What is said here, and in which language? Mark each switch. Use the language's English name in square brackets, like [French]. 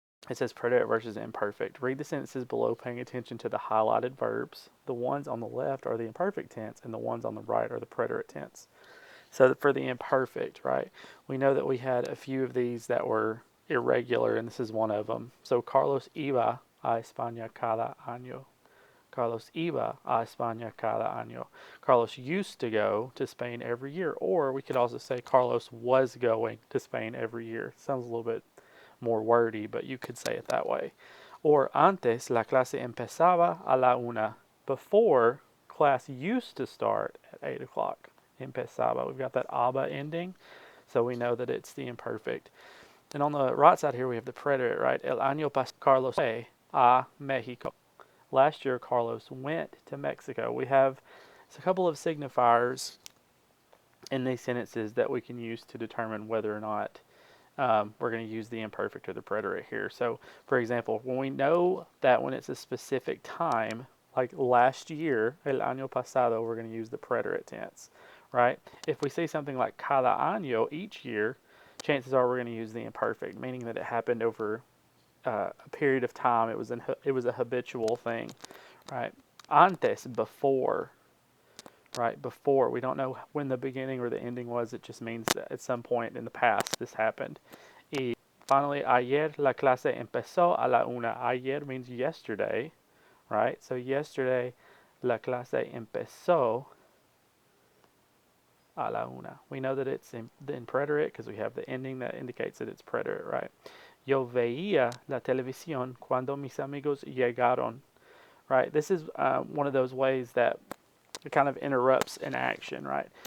[English] It says preterite versus imperfect. Read the sentences below paying attention to the highlighted verbs. The ones on the left are the imperfect tense, and the ones on the right are the preterite tense. So for the imperfect, right, we know that we had a few of these that were irregular, and this is one of them. [Spanish] So Carlos iba a España cada año. Carlos iba a España cada año. [English] Carlos used to go to Spain every year. Or we could also say Carlos was going to Spain every year. Sounds a little bit more wordy, but you could say it that way. [Spanish] Or antes la clase empezaba a la una. [English] Before, class used to start at 8 o'clock. Empezaba. We've got that aba ending, so we know that it's the imperfect. And on the right side here, we have the preterite, right? [Spanish] El año pasado Carlos fue a Mexico. [English] Last year, Carlos went to Mexico. We have a couple of signifiers in these sentences that we can use to determine whether or not we're going to use the imperfect or the preterite here. So, for example, when we know that when it's a specific time, like last year, [Spanish] el año pasado, [English] we're going to use the preterite tense, right? If we say something like [Spanish] cada año, [English] each year, chances are we're going to use the imperfect, meaning that it happened over a period of time. It was a habitual thing, right? Antes, before, right? Before. We don't know when the beginning or the ending was. It just means that at some point in the past this happened. [Spanish] Y finally, ayer la clase empezó a la una. [English] Ayer means yesterday, right? So yesterday [Spanish] la clase empezó a la una. [English] We know that it's in preterite because we have the ending that indicates that it's preterite, right? [Spanish] Yo veía la televisión cuando mis amigos llegaron, right? [English] This is one of those ways that it kind of interrupts an action, right?